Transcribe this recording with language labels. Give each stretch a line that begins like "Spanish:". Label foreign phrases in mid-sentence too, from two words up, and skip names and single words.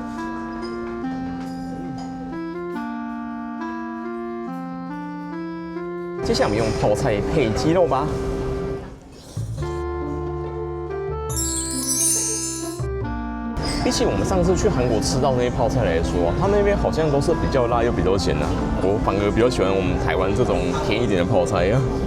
Chinese: 接下來我們用泡菜配雞肉吧。比起我們上次去韓國吃到那些泡菜來說，他們那邊好像都是比較辣又比較鹹啊。我反而比較喜歡我們台灣這種甜一點的泡菜啊。